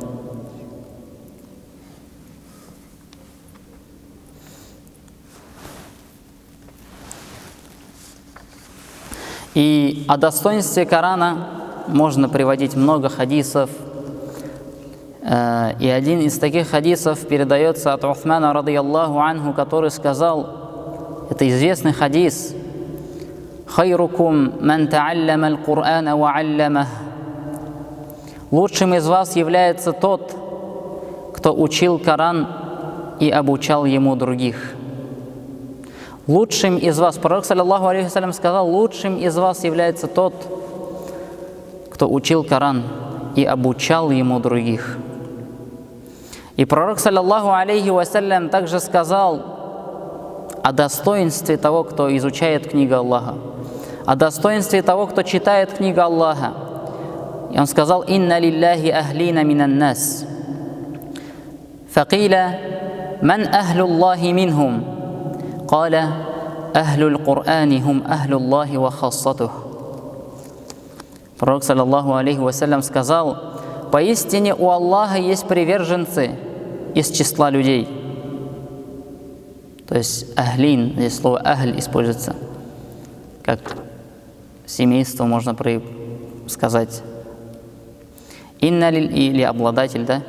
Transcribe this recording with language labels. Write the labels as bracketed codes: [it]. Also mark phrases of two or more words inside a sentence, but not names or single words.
[ru] И о достоинстве Корана можно приводить много хадисов. И один из таких хадисов передается от Усмана, [ar] رضي الله عنه, [ru] который сказал, это известный хадис: [ar] «خيركم من تعلم القرآن وعلمه». [ru] Лучшим из вас является тот, кто учил Коран и обучал ему других. Лучшим из вас, пророк, [ar] صلى الله عليه وسلم, [ru] сказал, лучшим из вас является тот, кто учил Коран и обучал ему других. И пророк, [ar] صلى الله عليه وسلم, [ru] также сказал о достоинстве того, кто изучает книгу Аллаха, о достоинстве того, кто читает книгу Аллаха. И он сказал: [ar] «إن لله أهلين من الناس». فقيل من أهل الله منهم?» قال أهل القرآن هم أهل الله وخاصته». Пророк, صلى الله عليه وسلم, [ru] сказал: «Поистине у Аллаха есть приверженцы из числа людей». То есть ахлин, здесь слово ахль используется, как семейство можно сказать. Инна или обладатель, да?